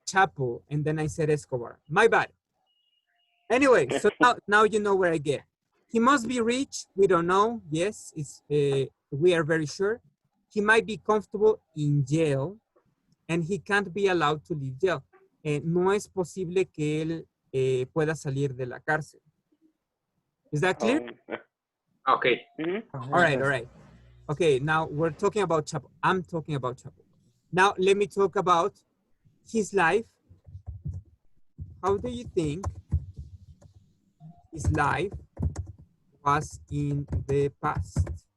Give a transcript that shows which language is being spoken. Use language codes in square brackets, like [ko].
[en] Chapo, and then I said Escobar. My bad. Anyway, so now you know where I get. He must be rich. We don't know. Yes, it's we are very sure. He might be comfortable in jail, and he can't be allowed to leave jail. [es] No es posible que él pueda salir de la cárcel. [en] Is that clear? Okay. mhm. All right, all right. Okay, now we're talking about Chapo. I'm talking about Chapo. Now let me talk about his life. How do you think his life was in the past?